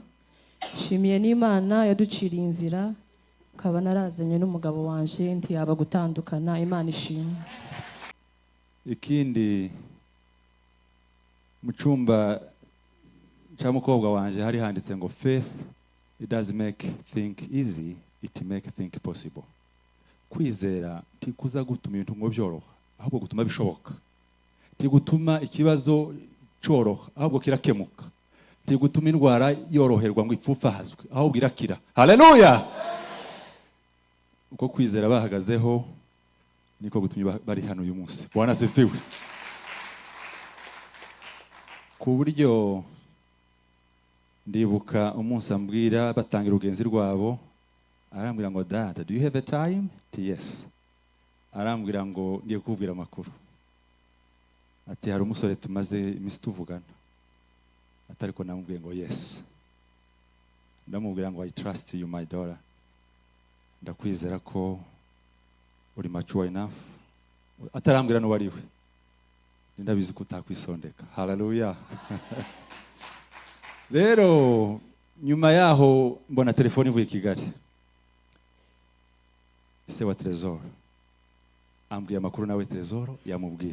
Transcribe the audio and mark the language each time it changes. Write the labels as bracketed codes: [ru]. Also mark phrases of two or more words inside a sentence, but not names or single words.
[rw] Dushimiye n'Imana yaduciriye inzira, ukaba narazanye n'umugabo wanje ntiyaba gutandukana. Imana ishimwe. Ikindi mu cyumba cya mukobwa wanje hari handitse ngo [en] faith it does make think easy, it make think possible. [rw] Kwizera ntikuza gutuma ibintu ngo byoroha, ahubwo gutuma bishoboka. Ntigutuma ikibazo cyoroha, ahubwo kirakemuka. Ntigutuma indwara yoroherwa ngo ipfupfahazwe, ahubwo irakira. Haleluya! Uko kwizera bahagazeho niko gutumye bari hano uyu munsi. [sw] Bwana asifiwe. [rw] Ku buryo ndibuka umunsi ambwira batangira urugenzi rwabo, arambwira ngo dada, [en] do you have a time? Yes. [rw] Arambwira ngo ngiye kubwira amakuru. Ati hari umusore tumaze iminsi tuvugana. Atariko namubwiye ngo yes. Ndamubwira ngo [en] I trust you my daughter. [rw] Ndakwizera ko uri [en] mature enough. [rw] Atarambwira no wariwe. Ndabizi ko utakwisondeka. Hallelujah. Rero nyuma yaho mbona telefone ivuye Kigali. Se wa Trezor ambwiye amakuru nawe Trezor yamubwiye.